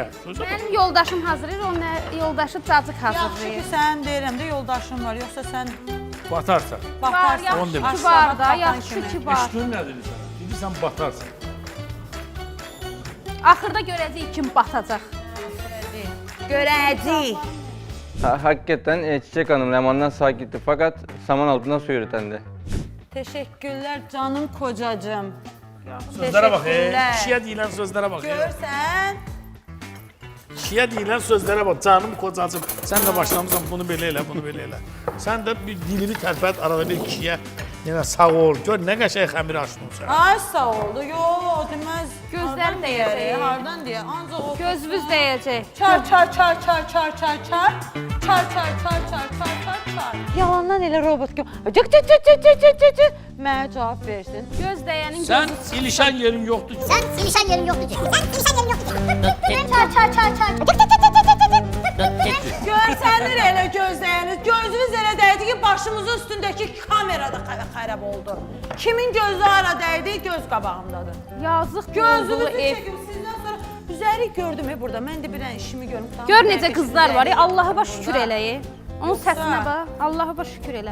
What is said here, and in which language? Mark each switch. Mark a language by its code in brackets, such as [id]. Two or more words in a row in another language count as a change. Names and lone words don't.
[az] Mənim yoldaşım hazırlayır, onun yoldaşı cacıq Yaxşı hazırlayır. ki, sən deyirəm də yoldaşın var, yoxsa sən Batarsan. Var, batarsan. Onu demək. yaxşı ki var da, yaxşı ki var. Eşitdin nə dedi sən? Dedi sən batarsan. Axırda görəcəyik kim batacaq. Görəcəyik. [tr] Hakikaten Çiçek Hanım Leman'dan sağ gitti fakat saman altından su yürütendi. Teşekkürlər canım kocacığım. [az] Sözlərə bax, [tr] Teşekkürlər. [az] kişiyə deyilən sözlərə bax. Görsən, Kişiyə deyilən sözlərə bax, [tr] canım kocacığım. [az] Sən də başlamısan bunu belə elə, bunu belə elə. Sən də bir dilini tərpət arada bir kişiyə. Yenə sağ ol, gör nə qəşəng xəmir açdın sən. ay sağ oldu. Yo, deməz. Gözlərim Hardan deyəcək. deyər, Hardan deyə? Ancaq o Gözümüz dəyəcək. çar çar çar çar çar çar çar. Çar çar çar çar çar çar çar. Yalandan elə robot kimi. Cık cık cık cık cık cık cık cık. Mənə cavab versin. Göz dəyənin Sən gözü ilişən yerin yoxdur ki. [tr] Sen silişen yerin yoktu ki. Sen silişen yerin yoktu ki. Çar çar çar çar. Tık tık tık tık tık tık tık. [az] Görsənir elə gözləyiniz. Gözünüz elə dəydi ki, başımızın üstündəki kamera da xərab oldu. Kimin gözü ara dəydi, göz qabağımdadır. yazıq Gözünüzü gözünü ev. çəkim, sizdən sonra üzəri gördüm burada. Mən də bir dənə işimi görüm. Gör necə qızlar var, Allah'a şükür eləyi. Onun səsinə bax, Allah'a şükür elə.